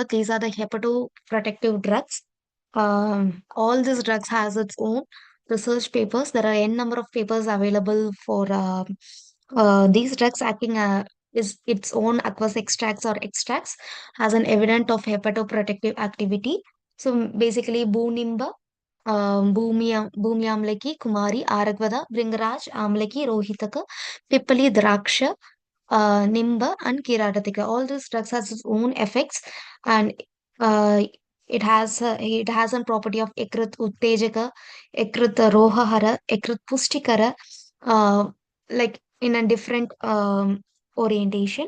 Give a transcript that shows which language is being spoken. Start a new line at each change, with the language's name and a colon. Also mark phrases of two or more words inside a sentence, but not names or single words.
English: These are the hepatoprotective drugs. All these drugs has its own research papers. There are n number of papers available for these drugs acting is its own aqueous extracts or extracts has an evidence of hepatoprotective activity. So basically, Boonimba, Bhumi Amlaki, Kumari, Aragvada, Bringaraj, Amlaki, Rohitaka, Pippali, Draksha, Nimba and Kiratatika. All these drugs has its own effects, and uh, it has a property of
Sanskrit: यकृत् उत्तेजक, यकृत् रोगहर, यकृत् पुष्टिकर,
English: uh, like in a different orientation.